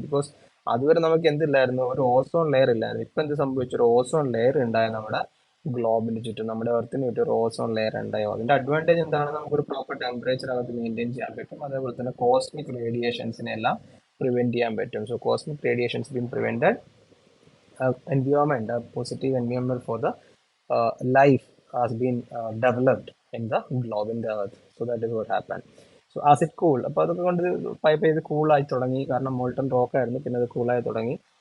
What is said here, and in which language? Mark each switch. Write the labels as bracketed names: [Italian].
[Malayalam] Because അതുവരെ നമുക്ക് എന്തില്ലായിരുന്നു, ഒരു ഓസോൺ ലെയർ ഇല്ലായിരുന്നു. ഇപ്പം എന്ത് സംഭവിച്ചു, ഒരു ഓസോൺ ലെയർ ഉണ്ടായ നമ്മുടെ ഗ്ലോബിന് ചുറ്റും, നമ്മുടെ എർത്തിന് ചുറ്റും ഒരു ഓസോൺ ലെയർ ഉണ്ടായോ. അതിന്റെ അഡ്വാൻറ്റേജ് എന്താണ്? നമുക്കൊരു പ്രോപ്പർ ടെമ്പറേച്ചർ അകത്ത് മെയിൻറ്റെയിൻ ചെയ്യാൻ പറ്റും. അതേപോലെ തന്നെ കോസ്മിക് റേഡിയേഷൻസിനെ എല്ലാം പ്രിവെന്റ് ചെയ്യാൻ പറ്റും. So [English] Cosmic radiations been prevented, environment, a positive environment for the life has been developed in the globe, in the earth. So that is what happened. So as it cooled, [Malayalam] അപ്പോൾ അതൊക്കെ കൊണ്ട് pipe ചെയ്ത് കൂളായി തുടങ്ങി. കാരണം molten rock ആയിരുന്നു, പിന്നെ അത് കൂളായി തുടങ്ങി.